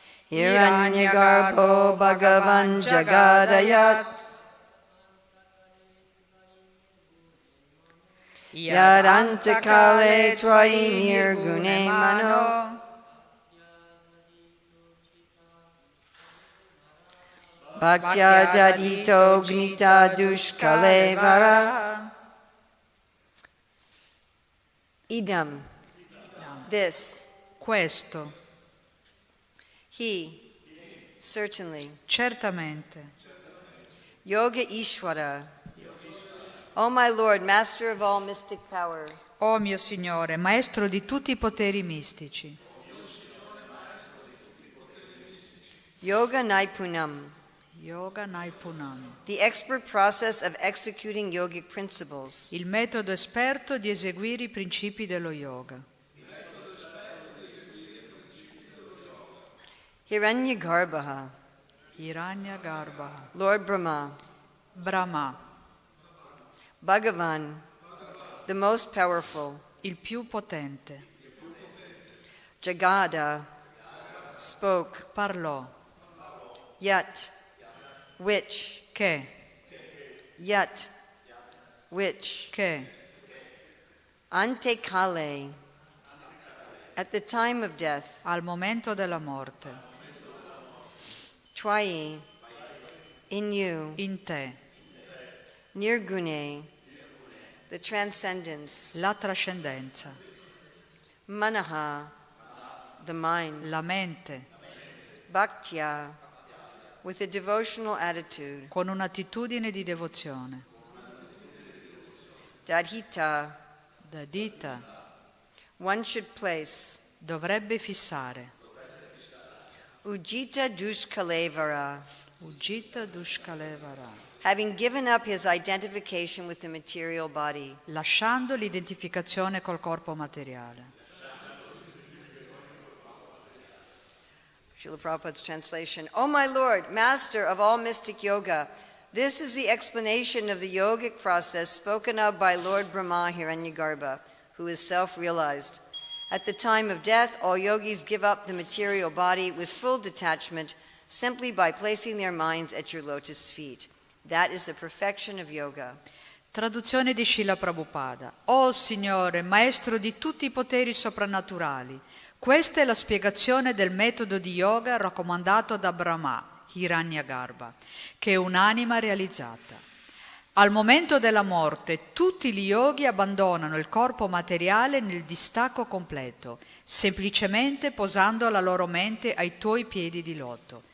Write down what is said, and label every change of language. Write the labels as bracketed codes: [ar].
[sa] Hiranyagarbho Bhagavan Jagadayat Yadantakale Twai Nirgune Mano Bhaktya Dadito Gnita Dushkale Vara Idam, [en] this, [it] Questo, [en] he, certainly, [it] certamente, [en] Yoga Ishvara, O my Lord, Master of all mystic power, [it] o mio Signore, Maestro di tutti i poteri mistici, [sa] Yoga Naipunam, Yoga Naipunam, [en] the expert process of executing yogic principles, [it] il metodo esperto di eseguire i principi dello yoga. [sa] Hiranyagarbha, Hiranyagarbha, [en] Lord Brahma, [it] Brahma, [en] Bhagavan, the most powerful, [it] il più potente, [en] Jagada, spoke, [it] parlò, [en] Yat, which, [it] che, [en] Yat, which, Ante Kale, at the time of death, [it] al momento della morte, [en] Twai, in you, [it] in te, [en] Nirgune, the transcendence, [it] la trascendenza, [en] Manaha, the mind, [it] la mente, [en] Bhaktya, with a devotional attitude, [it] con un'attitudine di devozione, [sa] Dadhita, Dadita, [en] one should place, [it] dovrebbe fissare, [sa] Ujjita Dushkalevara, Ujjita Dushkalevara, [en] having given up his identification with the material body, [it] lasciando l'identificazione col corpo materiale. [en] Srila Prabhupada's translation, O my Lord, Master of all mystic yoga, this is the explanation of the yogic process spoken of by Lord Brahma Hiranyagarbha, who is self-realized. At the time of death, all yogis give up the material body with full detachment simply by placing their minds at your lotus feet. That is the perfection of yoga. [it] Traduzione di Srila Prabhupada. O Signore, Maestro di tutti i poteri soprannaturali, questa è la spiegazione del metodo di yoga raccomandato da Brahma, Hiranyagarbha, che è un'anima realizzata. Al momento della morte, tutti gli yogi abbandonano il corpo materiale nel distacco completo, semplicemente posando la loro mente ai tuoi piedi di loto.